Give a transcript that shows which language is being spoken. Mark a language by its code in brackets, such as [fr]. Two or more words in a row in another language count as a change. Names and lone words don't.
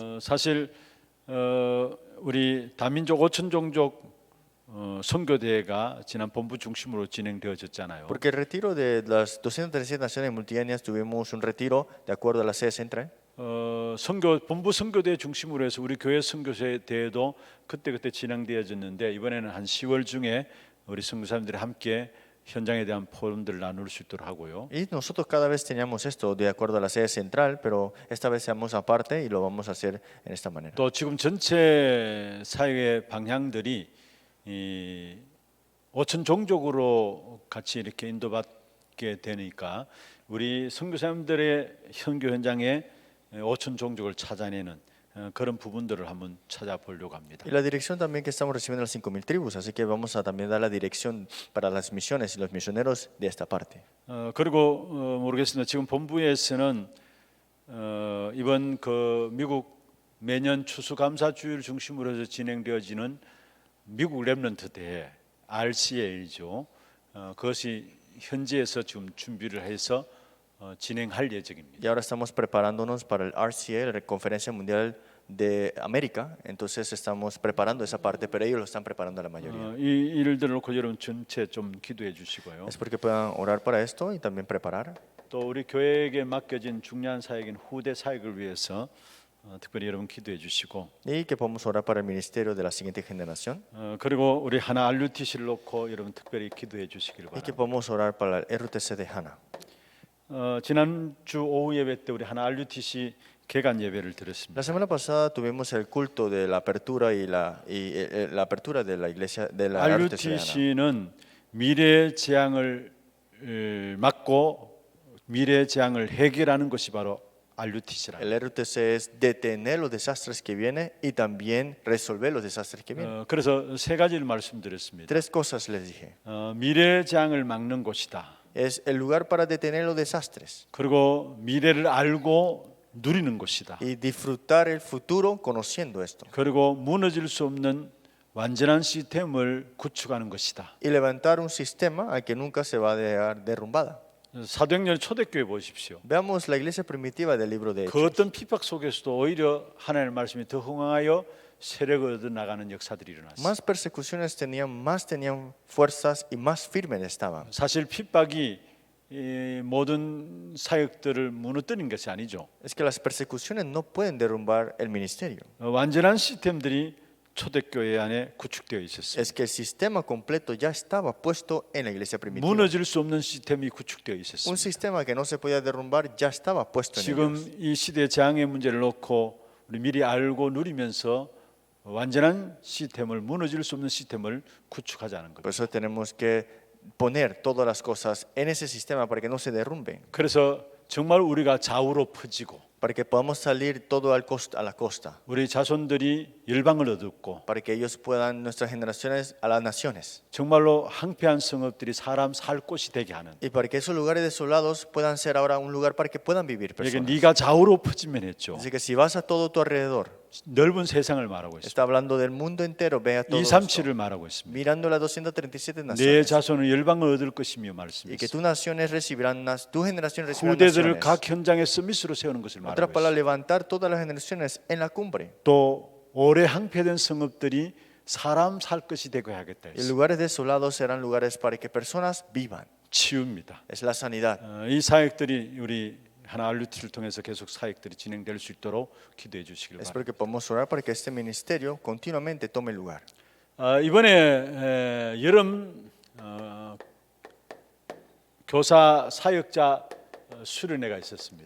[ko] 사실 우리 다민족 5천 종족 선교 대회가 지난 본부 중심으로 진행되어졌잖아요. [es] Porque el retiro de las 237 naciones multietnias tuvimos un retiro de acuerdo a la sede central. [ko] 본부 선교대 중심으로 해서 우리 교회 선교대 대회도 그때 진행되어졌는데 이번에는 한 10월 중에 우리 선교사님들이 함께 현장에 대한 포럼들을 나눌 수 있도록 하고요. [es] Y nosotros cada vez teníamos esto de acuerdo a la sede central, pero esta vez seamos aparte y lo vamos a hacer en esta manera. [ko] 또 지금 전체 사회의 방향들이 5천 종족으로 같이 이렇게 인도받게 되니까 우리 선교사님들의 선교 현장에 5천 종족을 찾아내는 그런 부분들을 한번 찾아보려고 합니다. [es] Y la dirección también que estamos recibiendo las 5.000 tribus, así que vamos a también dar la dirección para las misiones y los misioneros de esta parte. [ko] 그리고 모르겠습니다. 지금 본부에서는 이번 그 미국 매년 추수감사주일 중심으로 해서 진행되어지는 미국 렘넌트 대회 RCA죠. 그것이 현지에서 지금 준비를 해서 진행할 예정입니다. [es] Y ahora estamos preparándonos para el RCA, la Conferencia Mundial de América. Entonces estamos preparando esa parte, pero ellos lo están preparando la mayoría. [ko] 이 일들을 놓고 여러분 전체 좀 기도해 주시고요. [es] Es porque puedan orar para esto y también preparar. [ko] 또 우리 교회에게 맡겨진 중요한 사역인 후대 사역을 위해서 특별히 여러분 기도해 주시고 [es] Y que podamos orar para el ministerio de la siguiente generación. [ko] 그리고 우리 하나 RUTC를 놓고 여러분 특별히 기도해 주시길 [es] Y que [ko] 바랍니다. [es] podamos orar para el RTC de Hana. [ko] 지난주 오후 예배 때 우리 하나 RUTC 개관 예배를 드렸습니다. [es] La semana pasada tuvimos el culto de la apertura y la apertura de la iglesia de la RTC de Hana. [ko] RUTC는 미래 재앙을 막고 미래 재앙을 해결하는 것이 바로 RUTC라. [es] El RTC es detener los desastres que vienen y también resolver los desastres que vienen. [ko] 그래서 세 가지를 말씀드렸습니다. [es] Tres cosas les dije. [ko] 미래 재앙을 막는 곳이다. [es] Es el lugar para detener los desastres [ko] 그리고 미래를 알고 누리는 곳이다. [es] y disfrutar el futuro conociendo esto. [ko] 그리고 무너질 수 없는 완전한 시스템을 구축하는 것이다. [es] Y levantar un sistema al que nunca se va a dejar derrumbada. [ko] 사도행전 초대교회 보십시오. [es] Veamos la iglesia primitiva del libro de [ko] 그 [es] Hechos. [ko] 어떤 핍박 속에서도 오히려 하나님의 말씀이 더 흥황하여 세력을 얻어 나가는 역사들이 일어났어요. [es] Más persecuciones tenían, más tenían fuerzas y más firmes estaban. [ko] 사실 핍박이 이 모든 사역들을 무너뜨린 것이 아니죠. [es] Es que las persecuciones no pueden derrumbar el ministerio. [ko] 완전한 시스템들이 초대교회 안에 구축되어 있었어요. [es] Es que el sistema completo ya estaba puesto en la iglesia primitiva. [ko] 무너질 수 없는 시스템이 구축되어 [es] Un [ko] 있었어요. [es] sistema que no se podía derrumbar ya estaba puesto en [ko] 지금 [es] ellos. [ko] 이 시대 재앙의 문제를 놓고 우리 미리 알고 누리면서 완전한 시스템을 무너질 수 없는 시스템을 구축하자는 [es] Por [ko] 거죠. [es] eso tenemos que poner todas las cosas en ese sistema para que no se derrumben, [ko] 그래서 정말 우리가 좌우로 퍼지고 [es] para que podamos salir todo a la costa, [ko] 우리 자손들이 열방을 얻고 [es] para que ellos puedan, nuestras generaciones, a las naciones, [ko] 정말로 황폐한 성읍들이 사람 살 곳이 되게 하는. [es] y para que esos lugares desolados puedan ser ahora un lugar para que puedan vivir [ko] 이게 [es] personas. [ko] 네가 좌우로 퍼지면 했죠. [es] Así que si vas a todo tu alrededor, [ko] 넓은 세상을 말하고 있습니다. [es] está hablando del mundo entero, ve a todo esto, [ko] 237을 말하고 있습니다. [es] mirando las 237 [ko] 내 [es] naciones, [ko] 자손은 열방을 얻을 것이며 [es] y que [ko] 말씀했습니다. [es] tus naciones recibirán, tu generación recibirán [ko] 후대들을 [es] naciones. [ko] 각 현장에 서밋으로 세우는 것을 [es] En otras [ko] 말하고 [es] palabras, [ko] 있습니다. [es] levantar todas las generaciones en la cumbre. [ko] 또 오래 황폐된 성읍들이 사람 살 것이 되고 하겠다 [es] Y [ko] 했어요. [es] lugares desolados serán lugares para que personas vivan. [ko] 치유입니다. [es] Es la sanidad. [ko] 이 사역들이 우리 하나 RUTC를 통해서 계속 사역들이 진행될 수 있도록 기도해 주시길 바랍니다. [es] Espero que podamos orar para que este ministerio continuamente tome lugar. [ko] 이번에 여름 교사 사역자 수련회가 있었습니다.